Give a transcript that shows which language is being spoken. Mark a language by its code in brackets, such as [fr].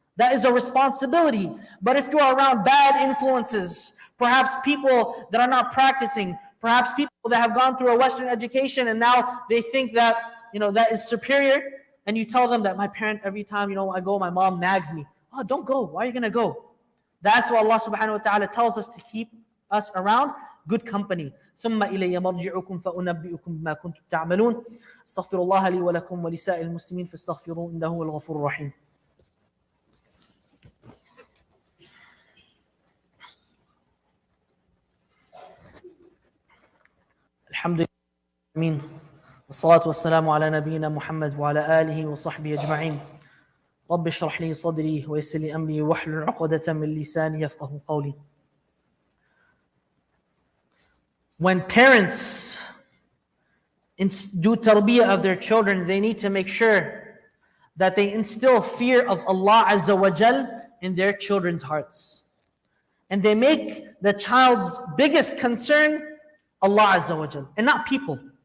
[en] That is a responsibility. But if you are around bad influences, perhaps people that are not practicing, perhaps people that have gone through a Western education and now they think that, that is superior, and you tell them that my parent, every time, I go, my mom nags me. Oh, don't go. Why are you going to go? That's why Allah subhanahu wa ta'ala tells us to keep us around good company. [ar] ثم إلي مرجعكم فأنبئكم بما كنتم تعملون استغفر الله لي ولكم ولسائر المسلمين فاستغفروه إنه هو الغفور الرحيم. الحمد لله والصلاة والسلام على نبينا محمد وعلى آله وصحبه أجمعين. رب اشرح لي صدري ويسر لي أمري واحلل عقدة من لساني يفقهوا قولي. [en] When parents do tarbiyah of their children, they need to make sure that they instill fear of Allah Azza wa Jal in their children's hearts. And they make the child's biggest concern Allah Azza wa Jal and not people.